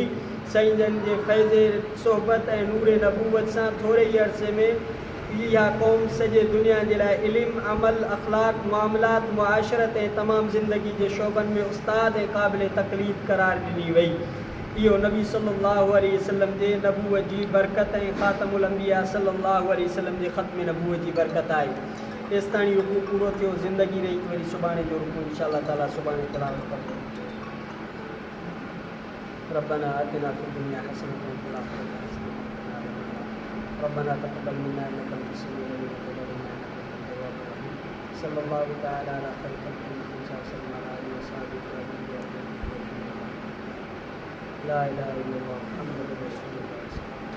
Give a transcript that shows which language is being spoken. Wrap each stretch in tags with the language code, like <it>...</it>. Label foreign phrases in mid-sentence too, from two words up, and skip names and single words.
<sd>साईं जन जे फैज़े सोहबत ऐं नूरे नबूवत सां थोरे ई अरसे में इहा क़ौम सॼे दुनिया जे लाइ इल्मु, अमल, अख़लाक, मुआमलात, मुआशरत ऐं तमामु ज़िंदगी जे शोबनि में उस्ताद ऐं क़ाबिल तक़लीद क़रार ॾिनी वई। इहो नबी</sd> <ar>صلى الله عليه وسلم</ar> <sd>जे नबूवत जी बरकत ऐं</sd> <ar>خاتم الأنبياء صلى الله عليه وسلم</ar> <sd>जे ख़त्म नबूवत जी बरकत आहे। तेसि ताईं रुकू पूरो थियो, ज़िंदगी रही वरी सुभाणे जो रुकू</sd> <ar>إن شاء الله تعالى</ar> <sd>सुभाणे तिलावत कंदो।</sd> <ar>ربنا آتنا في الدنيا حسنة وفي الآخرة حسنة ربنا تقبل منا إنك أنت السميع العليم وتب علينا إنك أنت التواب الرحيم. صلى الله تعالى على خير الخلق وسلم على آله وصحابه لا إله إلا الله محمد رسول الله.</ar>